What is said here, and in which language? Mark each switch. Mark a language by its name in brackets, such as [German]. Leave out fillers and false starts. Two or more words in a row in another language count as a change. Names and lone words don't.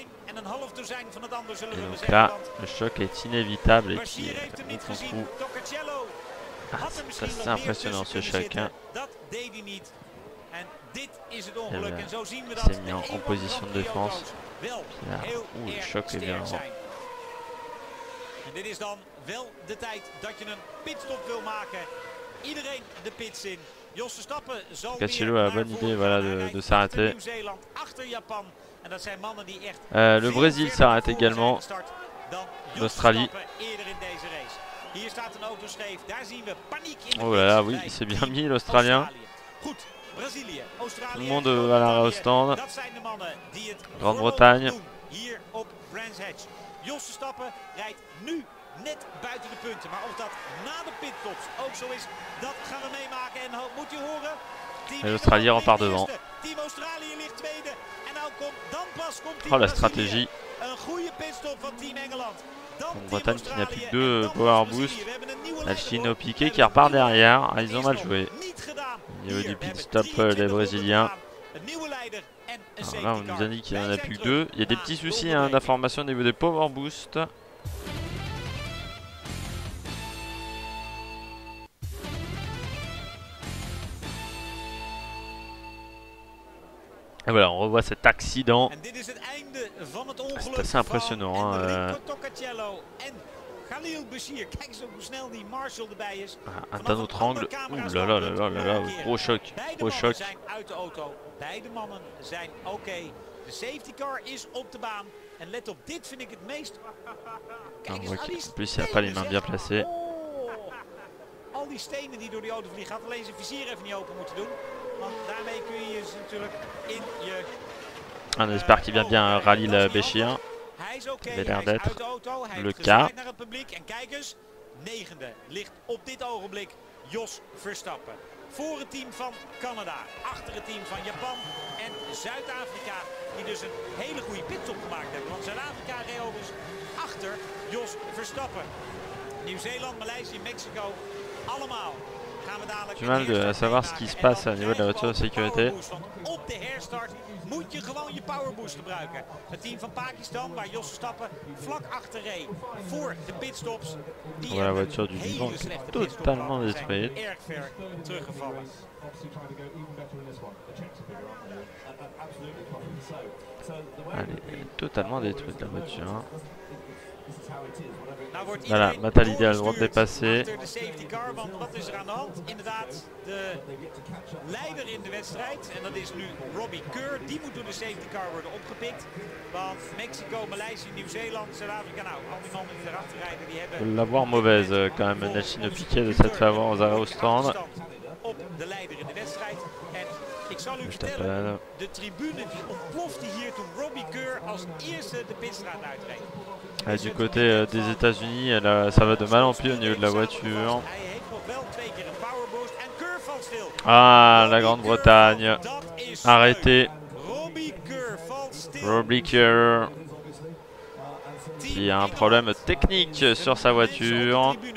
[French] Et donc là, le choc est inévitable et puis on trouve... c'est assez impressionnant ce choc. Hein. Il s'est mis en position de défense. Puis là, le choc est bien grand. [Dutch] En dit is dan wel de tijd dat je een pitstop wil maken. Iedereen de pits in. Jos Verstappen zal [French] Toccacello a la bonne idée voilà, de s'arrêter. Le Brésil s'arrête également. L'Australie. Oh là là, oui, il s'est bien mis l'Australien. Tout le monde à l'arrêt au stand. Grande-Bretagne. [Dutch] Jos Verstappen rijdt nu net buiten de punten. Maar of dat na de pitstops ook zo is, dat gaan we meemaken. En moet je horen... [French] Et l'Australie repart devant. [Dutch] Team Australië ligt tweede. En dan pas komt [French] oh, la stratégie. [Dutch] Een goede pitstop van Team Engeland. [French] Bretagne qui n'a plus que 2 [English] power boost. [French] La Chine au piqué qui repart derrière. Ah, ils ont mal joué. Au niveau du [English] pit stop, [French] les Brésiliens. Alors là, on nous a dit qu'il n'y en a plus que 2. Il y a des petits soucis hein, d'information au niveau des [English] power boost. [French] Et voilà, on revoit cet accident. C'est assez impressionnant. Hein, d'un autre angle. Ouh là là là là là là, gros choc. Gros choc. [Dutch] Beide mannen zijn oké. De [English] safety car [Dutch] is op de baan. En let op, dit vind ik het meest... Kijk eens, [French] en plus, il n'a pas les mains bien placées. [Dutch] Al die stenen die door die auto vliegen, had alleen zijn vizier even niet open moeten doen. Want daarmee kun je ze natuurlijk in je... [French] On espère qu'il vient bien Khalil Béchir. Il a l'air d'être le cas. [Dutch] Naar het publiek. En kijk eens, negende ligt op dit ogenblik Jos Verstappen. Voor het team van Canada, achter het team van Japan en Zuid-Afrika, die dus een hele goede pitstop gemaakt hebben. Want Zuid-Afrika reed overigens achter Jos Verstappen. Nieuw-Zeeland, Maleisië, Mexico, allemaal gaan we dadelijk... [French] Du mal de savoir ce qui se passe au niveau de la voiture de sécurité. [Dutch] Op de herstart moet je gewoon je powerboost gebruiken. Het team van Pakistan, waar Jos Verstappen vlak achter reed voor de pitstops. Die [French] la voiture du Liban qui est totalement détruite. [Dutch] Erg ver teruggevallen. [French] Elle est totalement détruite la voiture. Hein. [Dutch] Nou [French] voilà, Matalidi a le droit de dépasser. [Dutch] De [English] safety car, [Dutch] want wat is er aan de hand? Inderdaad, de leider in de wedstrijd, en dat is nu Robbie Kerr, die moet door de [English] safety car [Dutch] worden opgepikt. Want Mexico, Maleisië, Nieuw-Zeeland, Zuid-Afrika, nou, al die mannen die erachter rijden, die hebben... [French] La voir mauvaise quand même, Nelson Piquet de cette faveur aux arrêts au stand. [Dutch] Op de leider in de wedstrijd. En ik zal u vertellen, de tribune die ontplofte hier toen Robbie Kerr als eerste de pitstraat uitreed. [French] Et du côté des États-Unis, ça va de mal en pis au niveau de la voiture. Ah, la Grande-Bretagne. Arrêté. Robbie Kerr. Qui a un problème technique sur sa voiture.